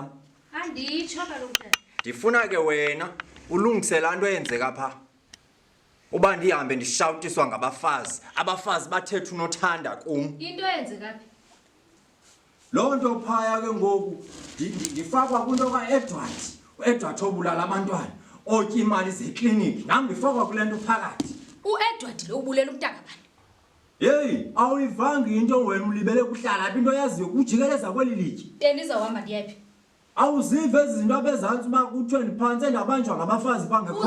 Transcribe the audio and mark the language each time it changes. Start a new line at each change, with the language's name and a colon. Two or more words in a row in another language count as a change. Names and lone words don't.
Xhosa: Anditsho kaloku tata. Ndifuna ke wena ulungise laa nto eyenzeka phaa. Uba ndihambe ndishawutiswa ngabafazi. Abafazi bathetha unothanda kum. Into eyenzeka phi? Loo nto phaya ke ngoku ndifakwa kwinto ka-Edward. U-Edward obulala abantwana. Otya imali zekliniki. Nam ndifakwa kule nto phakathi. U-Edward lo ubulela umntaka bani? Yeyi, awuyivanga into wena ulibele kuhlala apha into yaziyo kujikeleza kweli litye. Ndizawuhamba ndiyephi? Awuzive ezi zinto apha ezantsi uba kuthiwe ndiphantse ndabanjwa ngabafazi bangekhona.